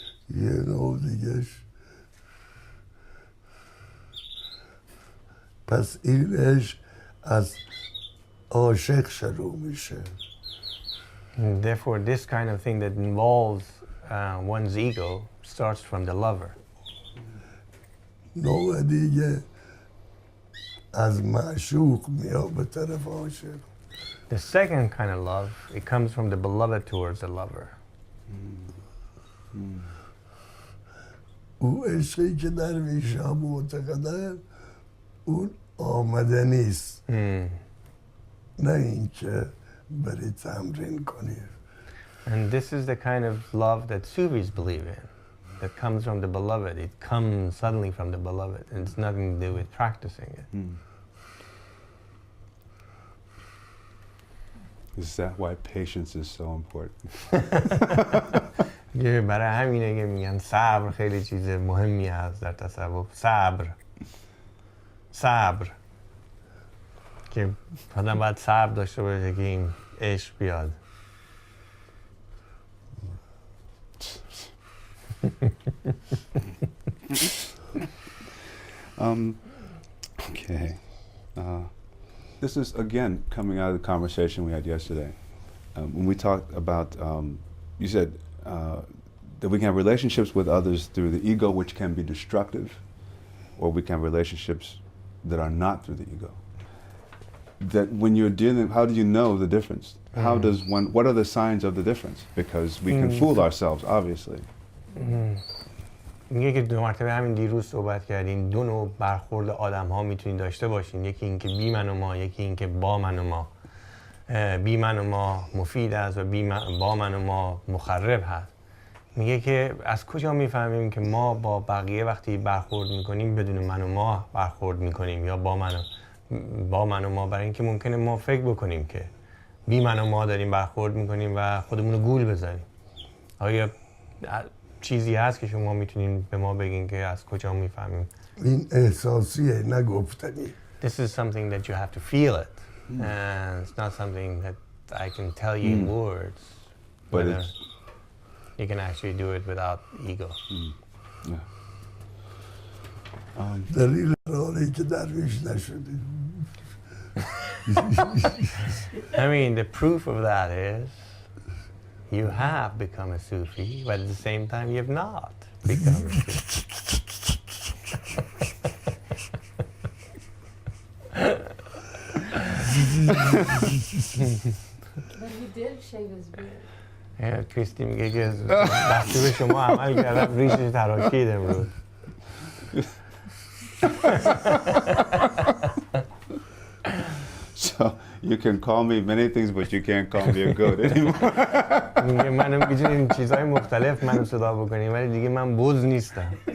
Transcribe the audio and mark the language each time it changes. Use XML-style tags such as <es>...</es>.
<fa>یه نوع دیگهش پس این عشق از عاشق شروع میشه.</fa> <en>And therefore, this kind of thing that involves one's ego starts from the lover.</en> <fa>نوع دیگه از معشوق میاد به طرف عاشق.</fa> <en>The second kind of love, it comes from the beloved towards the lover.</en> <fa>او عشقی که درویش ها معتقدن اون آمده نیست، نه اینکه بری تمرین کنی.</fa> <en>And this is the kind of love that Sufis believe in, that comes from the beloved. It comes suddenly from the beloved, and it's nothing to do with practicing it. Is that why patience is so important?</en> <fa>برای همینه که میگن صبر خیلی چیز مهمی است در تصوف. صبر که آدم باید صبر داشته باشه که این عشق بیاد.</fa> <en>Okay. This is again coming out of the conversation we had yesterday. When we talked about, you said that we can have relationships with others through the ego, which can be destructive, or we can have relationships that are not through the ego. That when you're dealing, how do you know the difference? How does one? What are the signs of the difference? Because we can fool ourselves, obviously.</en> <fa>میگه که دو مرتبه همین دیروز صحبت کردیم، دو نوع برخورد آدم ها میتونید داشته باشین، یکی این که بی من و ما، یکی این که با من و ما. بی من و ما مفید است و با من و ما مخرب هست. میگه که از کجا میفهمیم که ما با بقیه وقتی برخورد میکنیم بدون من و ما برخورد میکنیم یا با من و ما، برای اینکه ممکنه ما فکر بکنیم که بی من و ما داریم برخورد میکنیم و خودمون رو گول بزنیم. آیا چیزی هست که شما میتونین به ما بگین که از کجا میفهمیم؟ این احساسیه، نگفتنی.</fa> <en>This is something that you have to feel it, and it's not something that I can tell you in words. But Whether you can actually do it without ego. Yeah.</en> <fa>دلیل راهی که درویش نشدی.</fa> <en>I mean, the proof of that is you have become a Sufi, but at the same time you have not become a Sufi. But he did shave his beard.</en> <fa>کریستی میگه که دستور شما عمل کردم ریشش تراشید امروز.</fa> <en>So you can call me many things, but you can't call me a goat anymore.</en> <fa>میگه منو میتونین چیزهای مختلف منو صدا بکنین ولی دیگه من بز نیستم.</fa>